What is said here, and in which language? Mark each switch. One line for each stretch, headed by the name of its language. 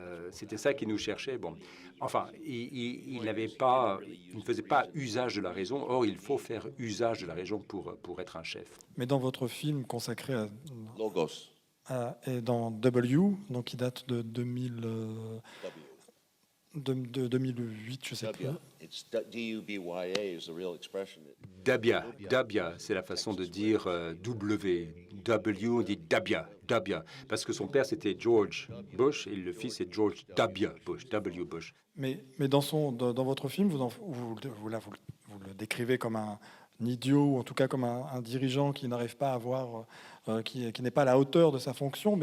French: C'était ça qui nous cherchait. Bon, enfin, il ne faisait pas usage de la raison. Or, il faut faire usage de la raison pour être un chef. Mais dans votre film consacré Logos. et dans W, donc qui date de 2008, je sais plus.
English: It's D-U-B-Y-A is the real expression.
French: Dabia, c'est la façon de dire W. W, on dit Dabia, parce que son père c'était George Bush et le fils c'est George W. Bush, W. Bush. Mais dans votre film, vous le décrivez comme un idiot, ou en tout cas comme un dirigeant qui n'arrive pas à avoir, qui n'est pas à la hauteur de sa fonction.